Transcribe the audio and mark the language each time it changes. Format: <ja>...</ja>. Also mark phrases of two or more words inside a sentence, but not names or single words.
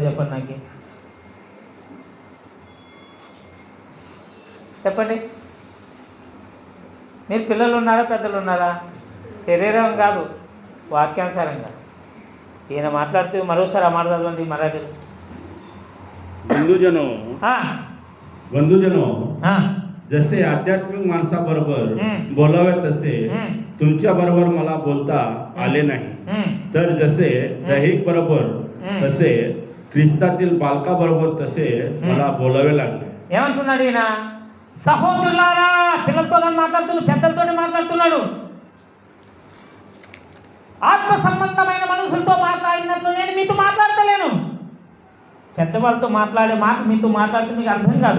<te>చెప్పండి నాకు, చెప్పండి. మీరు పిల్లలు ఉన్నారా, పెద్దలు ఉన్నారా? శరీరం కాదు, వాక్యానుసారంగా. ఈయన మాట్లాడుతూ మరోసారి ఆ మాట చదవండి మరాఠీలో.</te> <mr>बंधूजनो जसे आध्यात्मिक माणसाबरोबर बोलावे तसे तुमच्या बरोबर मला बोलता आले नाही, तर जसे दैहिक बरोबर तसे ख्रिस्तातील बालका बरोबर तसे मला बोलावे लागले.</mr> <te>ఏమంటున్నాడు ఈయన? సహోదరులారా, పిల్లలతో మాట్లాడుతున్నాడు, పెద్దలతో మాట్లాడుతున్నాడు. ఆత్మ సంబంధమైన మనుషులతో మాట్లాడినట్లు నేను మీతో మాట్లాడతలేను. పెద్దవాళ్ళతో మాట్లాడే మాట మీతో మాట్లాడితే మీకు అర్థం కాదు.</te>